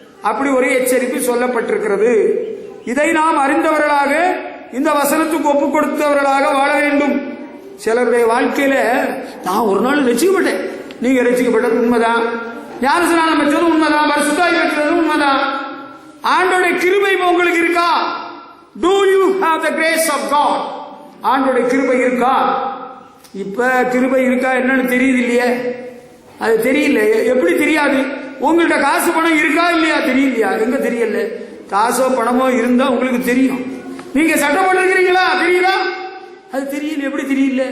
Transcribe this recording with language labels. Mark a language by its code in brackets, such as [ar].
[ta] அப்படி ஒரு எச்சரிப்பு சொல்லப்பட்டிருக்கிறது. இதை நாம் அறிந்தவர்களாக, இந்த வசனத்துக்கு ஒப்பு கொடுத்தவர்களாக வாழ வேண்டும். சிலருடைய வாழ்க்கையில, நான் ஒரு நாள் ரசிக்கப்பட்டேன், நீங்க ரசிக்கப்பட்டது உண்மைதான், ஞானஸ்நானம் பெற்றது உண்மைதான், பரிசுத்தாய் பெற்றது உண்மைதான். ஆண்டவருடைய கிருபை உங்களுக்கு இருக்கா? [en] Do you have the grace of God? [ta] ஆண்டவருடைய கிருபை இருக்கா? இப்ப கிருபை இருக்கா என்னன்னு தெரியுது இல்லையே, அது தெரியல. எப்படி தெரியாது? உங்கள்கிட்ட காசு பணம் இருக்கா இல்லையா தெரியலையா? எங்க தெரியல. காசோ பணமோ இருந்தா உங்களுக்கு தெரியும். நீங்க சட்டை போட்டிருக்கிறீங்களா தெரியுதா? அது தெரியல. எப்படி தெரியல?